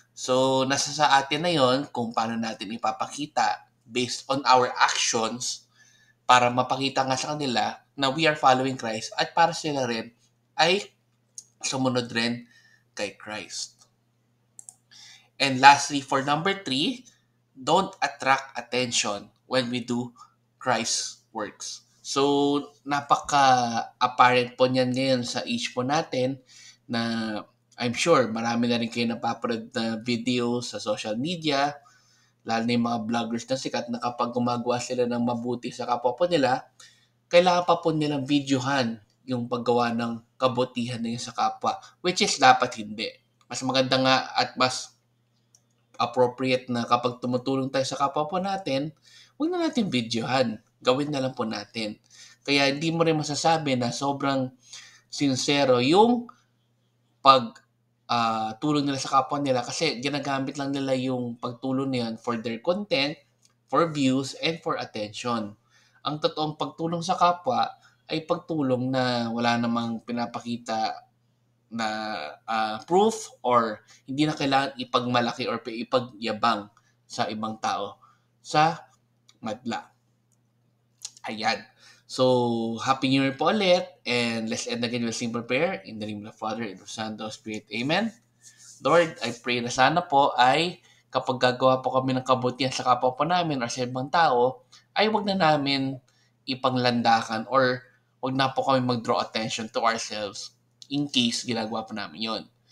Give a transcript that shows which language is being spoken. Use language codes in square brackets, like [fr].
[tl] So, nasa sa atin na yon kung paano natin ipapakita based on our actions para mapakita nga sa kanila na [en] we are following Christ [tl] at para sila rin ay sumunod rin kay Christ. [en] And lastly, for number three, don't attract attention when we do Christ's works. [tl] So, napaka-apparent po niyan ngayon sa age po natin na I'm sure marami na rin kayo napapanood na videos sa social media, lalo na yung mga vloggers na sikat na kapag gumagawa sila ng mabuti sa kapwa po nila, kailangan pa po nilang videohan yung paggawa ng kabutihan na yun sa kapwa, which is dapat hindi. Mas maganda nga at mas appropriate na kapag tumutulong tayo sa kapwa po natin, huwag na natin videohan. Gawin na lang po natin. Kaya hindi mo rin masasabi na sobrang sincero yung pag tulong nila sa kapwa nila kasi ginagamit lang nila yung pagtulong niyan [en] for their content, for views, and for attention. [tl] Ang totoong pagtulong sa kapwa ay pagtulong na wala namang pinapakita na proof or hindi na kailangan ipagmalaki or ipagyabang sa ibang tao sa madla. Ayan. [en] So, Happy New Year [tl] po ulit [en] and let's end again with simple prayer in the name of the Father and of the Son and of the Spirit. [tl] Amen. Lord, I pray na sana po ay kapag gagawa po kami ng kabutihan sa kapwa po namin or sa ibang tao, ay wag na namin ipanglandakan or wag na po kami mag- [en] draw attention to ourselves [tl] in case ginagawa po namin yon.